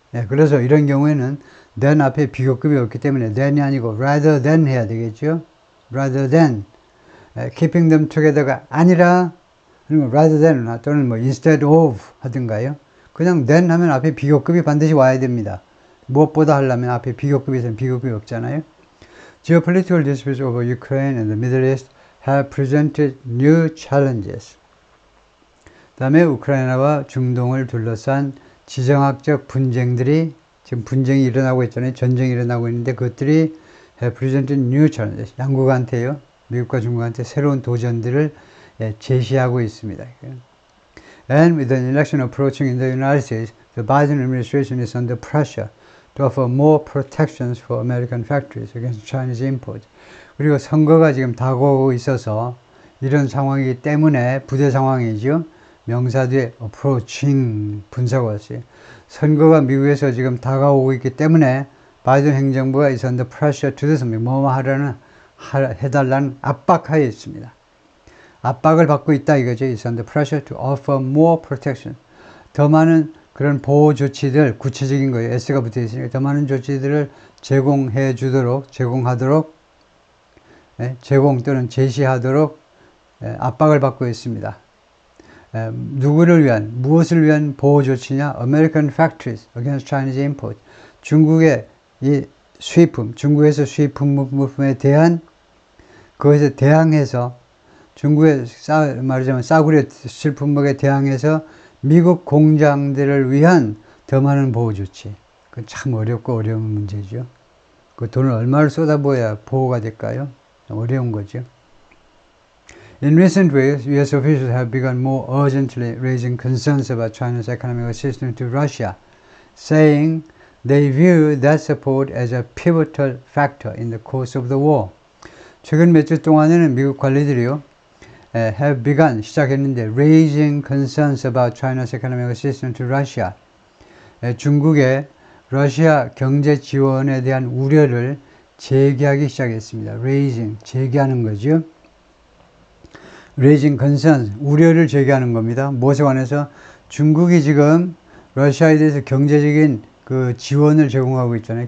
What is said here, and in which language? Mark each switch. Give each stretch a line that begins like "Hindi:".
Korean: 네, 그래서 이런 경우에는 then 앞에 비교급이 없기 때문에 then이 아니고 rather than 해야 되겠죠.
English: rather than keeping them together
Korean: 가 아니라 rather than 또는 뭐 instead of 하든가요. 그냥 then 하면 앞에 비교급이 반드시 와야 됩니다. 무엇보다 하려면 앞에 비교급이 있으면 비교급이 없잖아요.
English: Geopolitical disputes over Ukraine and the Middle East have presented new challenges.
Korean: 다음에 우크라이나와 중동을 둘러싼 지정학적 분쟁들이 지금 분쟁이 일어나고 있잖아요. 전쟁이 일어나고 있는데 그것들이
English: have presented new challenges.
Korean: 양국한테요. 미국과 중국한테 새로운 도전들을 제시하고 있습니다.
English: And with the election approaching in the United States, the Biden administration is under pressure to offer more protections for American factories against Chinese imports.
Korean: 그리고 선거가 지금 다가오고 있어서 이런 상황이기 때문에 부대 상황이죠. 명사 뒤에 approaching 분사가 왔어요. 선거가 미국에서 지금 다가오고 있기 때문에 바이든 행정부가
English: is under pressure to do something.
Korean: 뭐뭐 해달라는 압박하에 있습니다. 압박을 받고 있다 이거죠.
English: is under pressure to offer more protection.
Korean: 더 많은 그런 보호 조치들, 구체적인 거예요. S가 붙어 있으니까 더 많은 조치들을 제공하도록, 제공 또는 제시하도록 압박을 받고 있습니다. 누구를 위한, 무엇을 위한 보호 조치냐?
English: American factories against Chinese import.
Korean: 중국의 이 수입품, 중국에서 수입품에 대한 그것에 대항해서 중국의 말하자면 싸구려 수출품목에 대항해서 미국 공장들을 위한 더 많은 보호 조치. 그건 참 어렵고 어려운 문제죠. 그 돈을 얼마를 쏟아부어야 보호가 될까요? 어려운 거죠.
English: In recent weeks, U.S. officials have begun more urgently raising concerns about China's economic assistance to Russia, saying they view that support as a pivotal factor in the course of the war.
Korean: 최근 몇 주 동안에는 미국 관리들이요, have begun, 시작했는데,
English: raising concerns about China's economic assistance to Russia.
Korean: 중국의 러시아 경제 지원에 대한 우려를 제기하기 시작했습니다. raising, 제기하는 거죠. raising concerns, 우려를 제기하는 겁니다. 무엇에 관해서? 중국이 지금 러시아에 대해서 경제적인 그 지원을 제공하고 있잖아요.